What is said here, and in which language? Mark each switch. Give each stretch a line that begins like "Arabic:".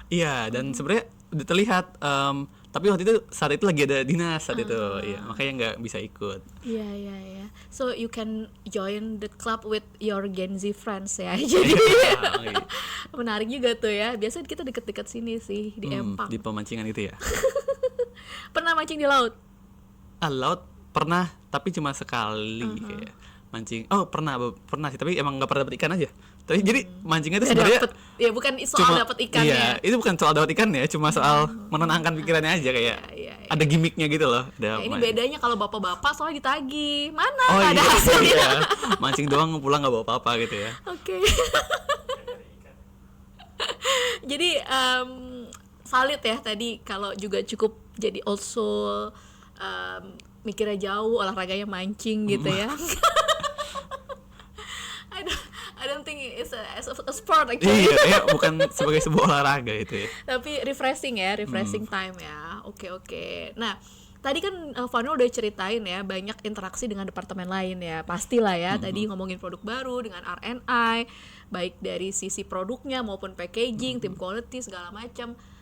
Indonesian: Iya, dan sebenarnya udah terlihat. Tapi waktu itu saat itu lagi ada dinas saat itu, iya, makanya nggak bisa ikut. Iya.
English: So you can join the club with your Gen Z friends ya.
Indonesian: Jadi menarik juga tuh ya. Biasanya kita deket-deket sini sih di Empang. Di pemancingan itu ya. Pernah mancing di laut? Laut pernah, tapi cuma sekali kayak mancing. Oh pernah sih, tapi emang nggak pernah dapet ikan aja. Tapi jadi mancingnya itu sebenarnya ya bukan soal dapet ikannya. Iya, itu bukan soal dapet ikannya, cuma soal menenangkan pikirannya aja, kayak ada gimmicknya gitu loh. Ini bedanya kalau bapak-bapak soalnya ditagih, mana oh, ada hasilnya. iya. Mancing doang pulang nggak bawa apa-apa gitu ya. Oke. Jadi valid ya tadi kalau juga cukup jadi also mikirnya jauh, olahraganya mancing gitu ya.
English: I don't think it's a sport actually.
Indonesian: Iya, bukan sebagai sebuah olahraga itu ya. Tapi refreshing time ya. Oke. Nah, tadi kan Vano udah ceritain ya banyak interaksi dengan departemen lain ya. Pastilah ya, tadi ngomongin produk baru dengan R&I, baik dari sisi produknya maupun packaging, tim quality segala macam.